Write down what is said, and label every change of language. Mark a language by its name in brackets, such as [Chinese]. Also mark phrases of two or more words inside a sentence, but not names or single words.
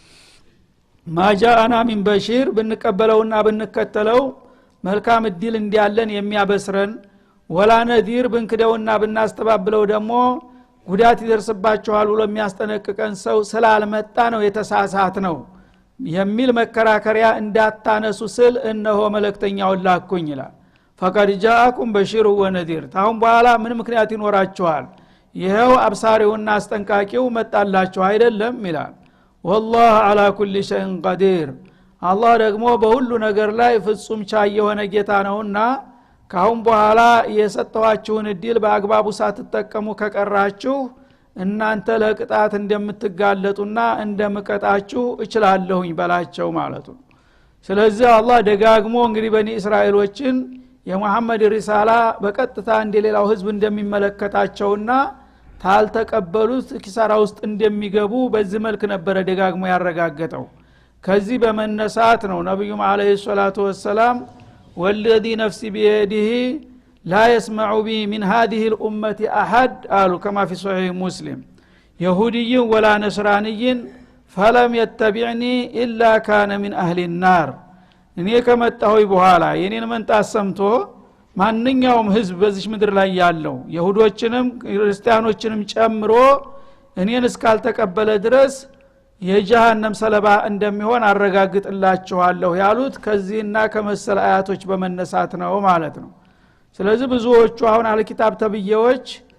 [Arabic] ما جاءنا من بشير [Amharic] ብንቀበለውና ብንከተለው መልካም ዲል እንዲያለን የሚያበስረን [Arabic] ولا نذير [Amharic] ብንክደውና ብናስተባብለው ደግሞ ጉዳት ይደርስባችኋል ብሎ የሚያስጠነቅቀን ሰው ስላልመጣ ነው የተሳሳት ነው የሚል መከራከሪያ እንዳታነሱ ስል እነሆ መልእክተኛውን ላኩኝ ይላል። [Arabic] فقد جاءكم بشير ونذير [Amharic] ታሁን በኋላ ምን ምክንያት ይኖራችኋል? ይሄው አብሳሪውና አስጠንቃቂው መጣላችሁ አይደለም ይላል። [Arabic] والله على كل شيء قدير [Amharic] አላህ ደግሞ በሁሉ ነገር ላይ ፍጹም ቻይ የሆነ ጌታ ነውና ካሁን በኋላ የሰጠዋችሁን እድል በአግባቡ ሳትጠቀሙ ከቀራችሁ እናንተ ለቅጣት እንደምትጋለጡና እንደምቀጣችሁ እችላለሁኝ በላቸው ማለቱ። ስለዚህ አላህ ደጋግሞ እንግዲህ በኒ እስራኤሎችን የሙሐመድ ሪሳላ በቀጥታ እንደሌላው ህዝብ እንደሚመለከታቸውና ታልተቀበሉት ኪሳራ ውስጥ እንደሚገቡ በዚህ መልክ ነበር ደጋግሞ ያረጋገጠው። ከዚህ በመነሳት ነው ነብዩ [Arabic] عليه الصلاة والسلام والذي نفسي بيده لا يسمع بي من هذه الأمة أحد قالوا كما في صحيح مسلم يهودي ولا نصراني فلم يتبعني إلا كان من أهل النار [Amharic] እኔ ከመጣሁኝ በኋላ የኔን መንጣት ሰምቶ ማንኛውም ህዝብ በዚህ ምድር ላይ ያለው ይሁዶችንም ክርስቲያኖችንም ጨምሮ እኔን እስካልተቀበለ ድረስ የጀሃነም ሰለባ እንደሚሆን አረጋግጥላችኋለሁ ያሉት ከዚህና ከመሰል አያቶች በመነሳት ነው ማለት ነው። ስለዚህ ብዙዎቹ አሁን አልኪታብ ተብዬዎች